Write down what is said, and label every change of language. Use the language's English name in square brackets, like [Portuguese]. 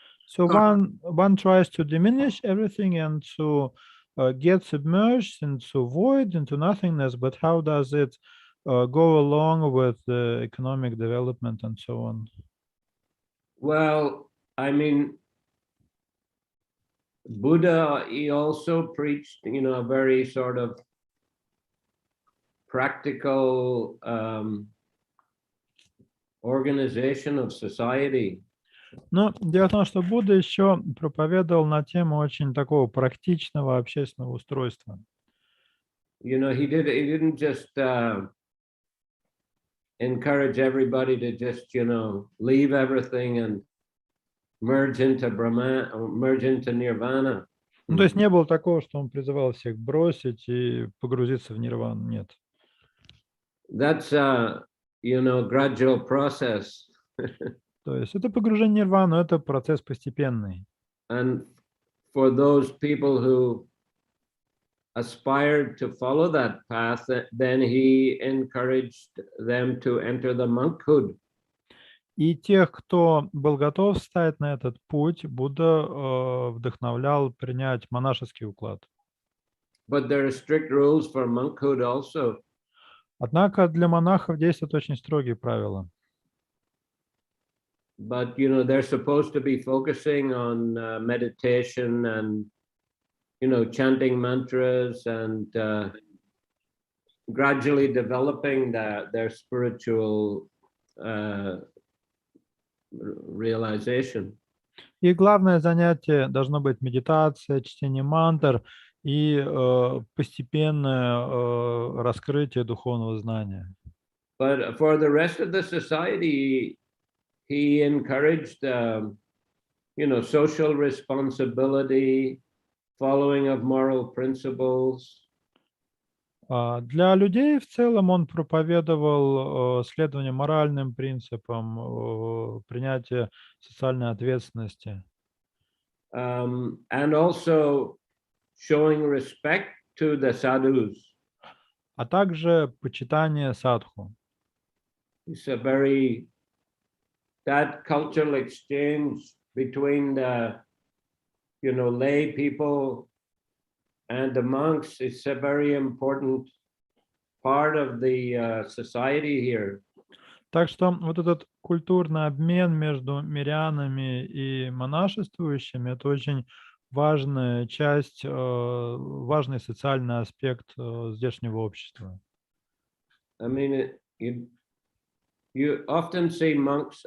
[English] So one tries to diminish everything and to get submerged into void, into nothingness, but how does it go along with the economic development and so on? Well, I mean, Buddha, he also preached, you know, a very sort of practical organization of society. [Russian] Но дело в том, что Будда еще проповедовал на тему очень такого практичного общественного устройства. [English] You know, he didn't just encourage everybody to just, you know, leave everything and merge into Brahman, or merge into Nirvana. [Russian] Ну, то есть не было такого, что он призывал всех бросить и погрузиться в нирвану. Нет. [English] That's you know, gradual process. [Russian] То есть это погружение в нирвану, это процесс постепенный. [English] And for those people who aspired to follow that path, then he encouraged them to enter the monkhood. [Russian] И тех, кто был готов встать на этот путь, Будда вдохновлял принять монашеский уклад. [English] But there are strict rules for monkhood also. [Russian] Однако для монахов действуют очень строгие правила. [English] But, you know, they're supposed to be focusing on meditation and, you know, chanting mantras and gradually developing their spiritual realization. [Russian] И главное занятие должно быть медитация, чтение мантр и постепенное раскрытие духовного знания. [English] But for the rest of the society, he encouraged, you know, social responsibility, following of moral principles. [Russian] Для людей в целом он проповедовал следование моральным принципам, принятие социальной ответственности, [English] and also showing respect to the sadhus. [Russian] а также почитание садху. [English] It's that cultural exchange between the, lay people and the monks is a very important part of the society here. [Russian] Так что вот этот культурный обмен между мирянами и монашествующими — это очень важная часть, важный социальный аспект здешнего общества. [English] I mean, you often see monks.